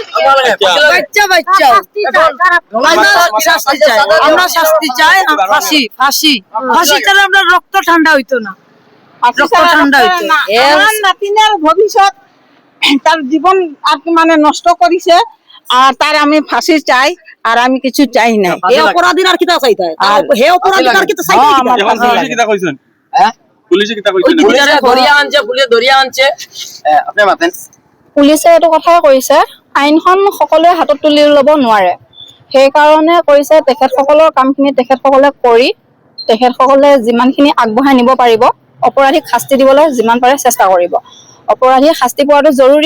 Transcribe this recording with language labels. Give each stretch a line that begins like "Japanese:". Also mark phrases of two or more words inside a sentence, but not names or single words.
Bangla: আমরা শাস্তি চাই ফাঁসি ছাড়া আমরা রক্ত ঠান্ডা হইতো না আমার নাতিনের ভবিষ্যৎ তার জীবন আর কি মানে নষ্ট করেছে আর তার আমি ফাঁসি চাই আর আমি কিছু চাই না
Sylheti: এই অপরাধীর আর কিটা চাইতে হে অপরাধীর আর কিটা চাইতে পুলিশে কিটা কইছেন পুলিশে কিটা কইছেন পুলিশে ধরিয়া আনছে আপনি মাতেন
Assamese: পুলিচে এইটো কথাই কৈছে আইনখন সকলোৱে হাতত তুলি ল'ব নোৱাৰে সেইকাৰণে কৈছে তেখেতসকলৰ কামখিনি তেখেতসকলে কৰি তেখেতসকলে যিমানখিনি আগবঢ়াই নিব পাৰিব অপৰাধীক শাস্তি দিবলৈ যিমান পাৰে চেষ্টা কৰিব অপৰাধীক শাস্তি পোৱাটো জৰুৰী